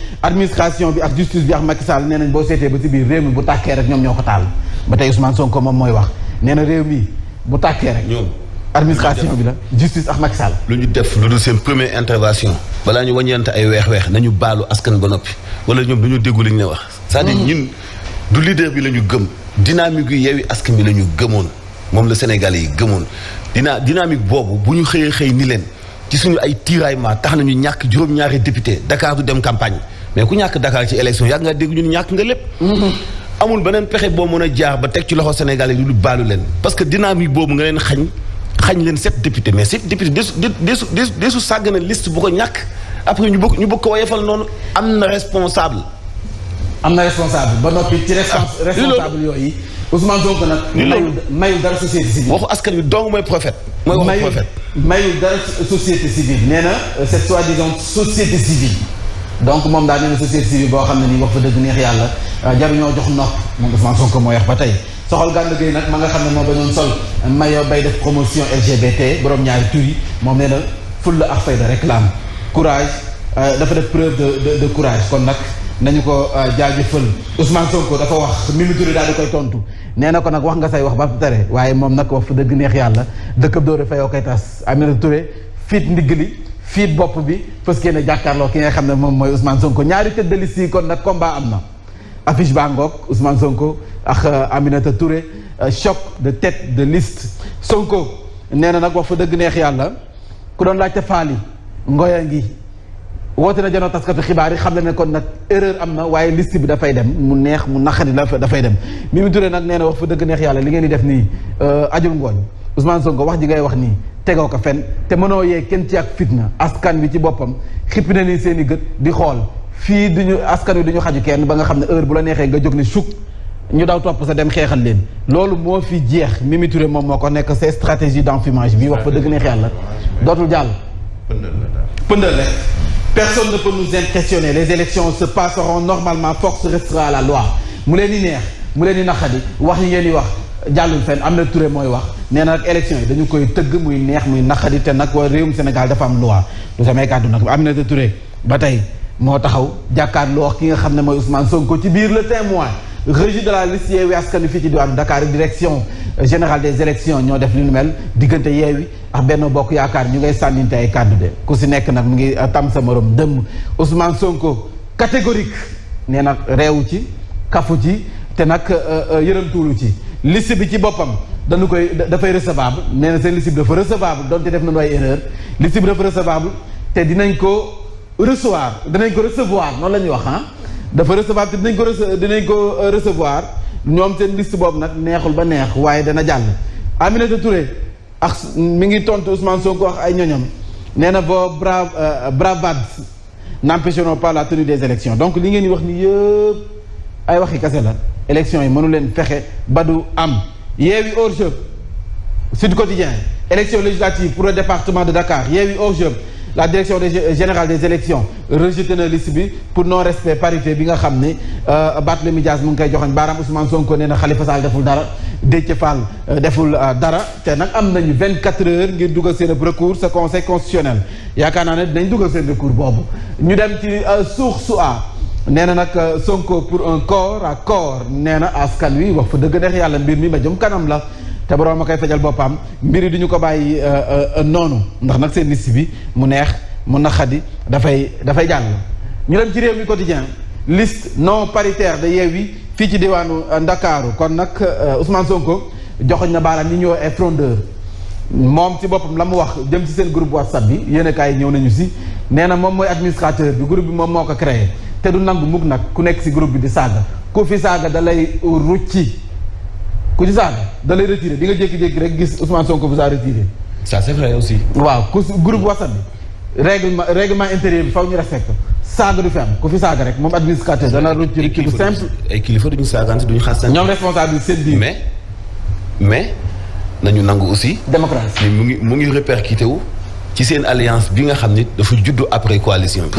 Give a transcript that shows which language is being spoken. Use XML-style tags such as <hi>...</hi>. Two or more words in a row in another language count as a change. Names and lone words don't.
<wo>Administration bi ak justice bi ak Macky Sall nee nañ boo seetee ba ci biir réew mi bu tàkkee rek ñoom ñoo ko taal. Ba tey Ousmane Sonko moom mooy wax. Nee na réew mi bu tàkkee rek. Ñoom. Administration bi la, justice ak Macky Sall. Lu ñu def lu dul seen</wo> <fr>première intervention.</fr> <wo>Balaa ñu wàññeent ay weex-weex, nañu baalu askan ba noppi. Wala ñoom dañoo déggu li ñu ne wax.</wo> <fr>C'est-à-dire Mhm.</fr> <wo>ñun du leader bi la ñu gëm. Dynamique yu Yewwi Askan Wi la ñu gëmoon. Moom la Sénégalais yi gëmoon. Dina, dynamique boobu, bu ñu xëyee xëy ni leen, ci suñu ay tiraillement, tax nañu ñàkk juróom-ñaari député, Dakar du dem campagne. Mais ku ñàkk Dakar ci élection, yàgg nga dégg ñu ni ñàkk nga lépp. Mhm. Amul beneen pexe boo mën a jaar ba teg ci loxo Sénégalais yi lu baalu leen.</wo> <fr>Parce que</fr> <wo>dynamique boobu nga leen xañ, xañ leen</wo> <fr>sept députés. Mais sept députés,</fr> <wo>desu, desu, desu, desu, desu sàgg na liste bu ko ñàkk. Après ñu bëgg, ñu bëgg ko woyofal noonu, am na responsable. Am na responsable. Ba noppi ci respons-, Ah, responsable loolu. yooyu, Ousmane Sonko nag Ni loolu. mayul, mayul dara</wo> <fr>société civile.</fr> <wo>Waxu askan wi dong mooy prophète. Mooy waxu Mayul, prophète. mayul dara</wo> <fr>société civile.</fr> <wo>Nee na,</wo> <fr>euh, cette soi-disant société civile.</fr> <wo>Donc moom daa nee na</wo> <fr>société civile</fr> <wo>boo xam ne nii wax fa dëgg neex yàlla, euh, jaruñoo jox nopp. Moom Ousmane Sonko mooy wax ba tey. Soxal Gana Gueye nag ma nga xam ne moo bañoon sol maillot bay def</wo> <fr>promotion L G B T,</fr> <wo>borom ñaari tur yi, moom nee na fulla ak fayda rek la am.</wo> <fr>Courage, euh,</fr> <wo>dafa def</wo> <fr>preuve de, de, de courage.</fr> <wo>Kon nag nañu ko, euh, jaajëfal. Ousmane Sonko dafa wax, Mimi Touré daal di koy tontu. Nee na ko nag wax nga say wax ba tere, waaye moom nag wax fa dëgg neex yàlla, dëkk dóore fa yoo koy tas. Aminata Touré, fiit ndigg li, fiit bopp bi,</wo> <fr>parce que</fr> <wo>ne jàkkaarloo ki nga xam ne moom mooy Ousmane Sonko. Ñaari</wo> <fr>tête de liste</fr> <wo>yi kon nag combat am na. Affiche baa ngoog, Ousmane Sonko ak, euh, Aminata Touré,</wo> <fr>euh, choc de tête de liste.</fr> <wo>Sonko nee na nag wax fa dëgg neex yàlla, ku doon laajte faali, ngoya ngi. Woote na janoo taskatu xibaar yi, xam le ne kon nag erreur am na, waaye liste bi dafay dem, mu neex, mu naqari la dafay dem. Mimi Touré nag nee na wax fa dëgg neex yàlla, li ngeen di def nii, euh, ajul ngooñ. Ousmane Sonko wax ji ngay wax nii, tegoo ko fenn, te mënoo yee kenn ci ak fitna. Askan wi ci boppam, xippi na ni seen i gët di xool. Fii duñu, askan wi duñu xaju kenn ba nga xam ne heure bu la neexee nga jóg ne suk, ñu daw topp sa dem xeexal leen. Loolu moo fi jeex. Mimi Touré moom moo ko nekk,</wo> <fr>c'est stratégie d'enfumage</fr> <wo>bi, wax fa dëgg neex yàlla. Dootul jàll. Pëndal la daal. Pëndal rek.</wo> <fr>Personne ne peut nous impressionner. Les élections se passeront normalement. Force restera à la loi.</fr> <wo>Mu leen di neex, mu leen di naqadi, wax yi ngeen di wax, jàllul fenn. Aminata Touré mooy wax. Nee na nag élection yi dañu koy tëgg, muy neex, muy naqadi, te nag waa réewum Sénégal dafa am loi. Du samay kàddu nag. Aminata Touré ba tey moo taxaw jàkkaarloo ki nga xam ne mooy Ousmane Sonko ci biir Le Témoin.</wo> <fr>Rejet de la liste</fr> <wo>Yewwi Askan Wi fii ci diwaanu Dakar,</wo> <fr>direction générale des élections</fr> <wo>ñoo def li nu mel diggante Yewwi ak Benno Bokk Yaakaar, ñu ngay sànninte ay kàddu de. Ku si nekk nag mu ngi, euh, tam sa morom dëmm. Ousmane Sonko catégorique nee na réewu ci, kafu ci, te nag, euh, euh, yërëmtuwulu ci. Liste bi ci boppam dañu koy da-, dafay recevable, nee na seen liste bi dafa recevable donte def nañu ay erreur. Liste bi dafa recevable te dinañ ko recevoir, dinañ ko recevoir, noonu la ñuy wax, ah. Dafa recevable te dinañ ko rece-, dinañ ko, euh, recevoir. Ñoom seen liste boobu nag neexul ba neex, waaye dana jàll. Aminata Touré ak s-, mi ngi tontu Ousmane Sonko ak ay ñoñam.</wo> <fr>Nee na vos brav-, euh, bravades n'empêcheront pas la tenue des élections.</fr> <wo>Donc li ngeen di wax ni yëpp ay waxi kese la. Élections yi mënu leen fexe ba du am.</wo> <fr>Yewwi hors jeu. Sud Quotidien. Élection législative pour le département de Dakar.</fr> <wo>Yewwi hors jeu.</wo> <fr>La direction des gé-, générale des élections</fr> <wo>rejeté na liste bi</wo> <fr>pour non-respect parité</fr> <wo>bi nga xam ne, euh, Barthélémy Dias mu ngi koy joxoñ baaraam. Ousmane Sonko nee na Khalifa Sall deful dara, Déthié Fall, euh, deful, euh, dara. Te nag am nañu</wo> <fr>vingt-quatre heures</fr> <wo>ngir dugal seen recours sa</wo> <fr>conseil constitutionnel.</fr> <wo>Yaakaar naa ne dinañ dugal seen recours boobu. Ñu dem ci, euh, Source A. Nee na nag, euh, Sonko</wo> <fr>pour un corps à corps.</fr> <wo>Nee na askan wi wax fa dëgg neex yàlla mbir mi ma jëm kanam la. Te borom a koy fajal boppam mbir yi duñu ko bàyyi, euh, euh, noonu ndax nag seen liste bi mu neex mu naqadi dafay, dafay jàll. Ñu dem ci Rewmi Quotidien</wo> <fr>liste non paritaire de</fr> <wo>Yewwi fii ci diwaanu, euh, Ndakaaru kon nag, euh, Ousmane Sonko joxoñ na baaraam ñi ñëw ay frondeur moom ci boppam la mu wax jëm ci seen</wo> <fr>groupe WhatsApp</fr> <wo>bi yéen a kaay ñëw nañu si nee na moom mooy administrateur bi groupe bi moom moo ko créé te du nangu mukk nag ku nekk si groupe bi di saaga ku fi saaga da lay rucci. Ku ci saaga da lay retiré di nga jékki-jékki rek gis Ousmane Sonko</wo> <fr>vous a retiré. Ça, c'est vrai aussi.</fr> <wo>Waaw, ku si</wo> <fr>groupe WhatsApp</fr> <wo>bi</wo> <fr>règlement, règlement intérieur</fr> <wo>bi faw ñu respecté saaga du fi am ku fi saaga rek moom administrateur dana retiré kii bu simple. Ay kilifa duñu saagante duñu xasante. Ñoom responsable seen biir. Mais, mais nañu nangu aussi. Démocratie. Mais mu ngi, mu ngi répercuté wu ci seen alliance bi nga xam ni dafa juddu</wo> <fr>après coalition</fr> <wo>bi.</wo>